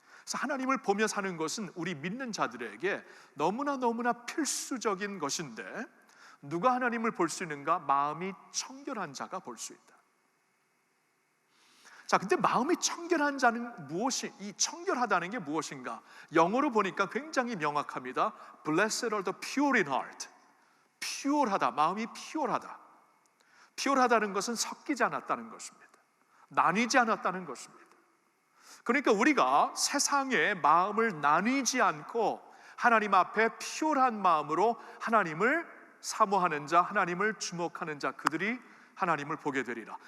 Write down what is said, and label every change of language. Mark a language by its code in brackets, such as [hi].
[ko] 그래서 하나님을 보며 사는 것은 우리 믿는 자들에게 너무나 필수적인 것인데, 누가 하나님을 볼 수 있는가? 마음이 청결한 자가 볼 수 있다. 자, 근데 마음이 청결한 자는 이 청결하다는 게 무엇인가? 영어로 보니까 굉장히 명확합니다. [en] Blessed are the pure in heart. [ko] 퓨어하다, 마음이 퓨어하다. 퓨어하다는 것은 섞이지 않았다는 것입니다. 나뉘지 않았다는 것입니다. 그러니까 우리가 세상에 마음을 나뉘지 않고 하나님 앞에 퓨어한 마음으로 하나님을 사모하는 자, 하나님을 주목하는 자, 그들이 하나님을 보게 되리라.